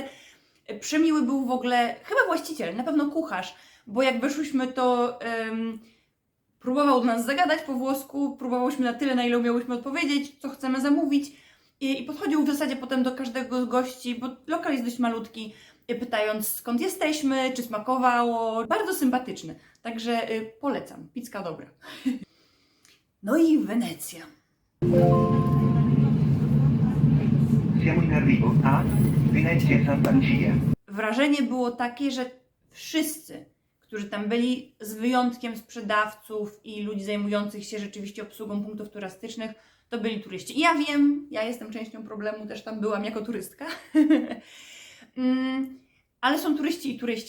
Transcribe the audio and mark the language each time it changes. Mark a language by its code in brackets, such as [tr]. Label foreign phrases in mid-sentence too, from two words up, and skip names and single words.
[pl] Przemiły był w ogóle, chyba właściciel, na pewno kucharz, bo jak weszłyśmy, to próbował do nas zagadać po włosku, próbowałyśmy na tyle, na ile umiałyśmy odpowiedzieć, co chcemy zamówić i podchodził w zasadzie potem do każdego z gości, bo lokal jest dość malutki, pytając skąd jesteśmy, czy smakowało. Bardzo sympatyczny, także polecam, pizzka dobra. No i Wenecja. [it] Siamo in arrivo a Venezia Santa Lucia. [pl] Wrażenie było takie, że wszyscy, którzy tam byli, z wyjątkiem sprzedawców i ludzi zajmujących się rzeczywiście obsługą punktów turystycznych, to byli turyści. I ja wiem, ja jestem częścią problemu, też tam byłam jako turystka. Ale są turyści i turyści.